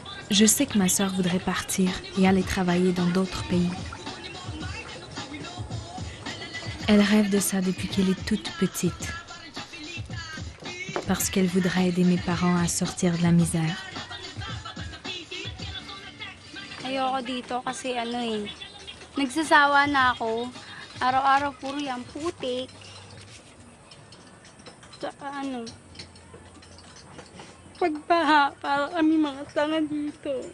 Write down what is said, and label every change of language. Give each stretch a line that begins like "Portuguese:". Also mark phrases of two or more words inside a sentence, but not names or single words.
French: Je sais que ma sœur voudrait partir et aller travailler dans d'autres pays. Elle rêve de ça depuis qu'elle est toute petite. Parce qu'elle voudrait aider mes parents à sortir de la misère.
Filipino: Ayoko dito kasi nagsasawa na ako. Araw-araw puro yung putik. Tsaka pagbaha, para kami mga tanga dito.